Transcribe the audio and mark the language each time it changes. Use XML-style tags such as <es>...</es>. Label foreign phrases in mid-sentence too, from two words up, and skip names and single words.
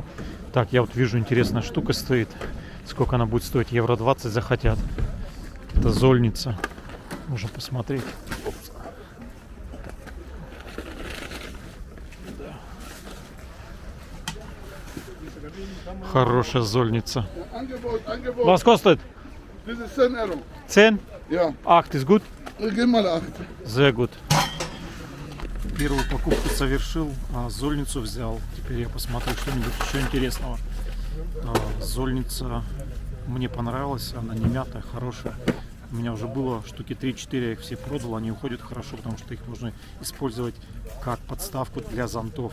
<ru>Так, я вот вижу, интересная штука стоит. Сколько она будет стоить? Евро 20 захотят. Это зольница. Можно посмотреть. Хорошая зольница.</ru> <de>Was kostet?</de> <en>This is 10 euro. 10?</en> <de>Ja, 8 ist gut? gib mal 8. Sehr gut.</de> <ru>Первую покупку совершил, а зольницу взял. Теперь я посмотрю что-нибудь еще интересного. Зольница мне понравилась, она не мятая, хорошая. У меня уже было штуки 3-4, я их все продал, они уходят хорошо, потому что их можно использовать как подставку для зонтов.</ru>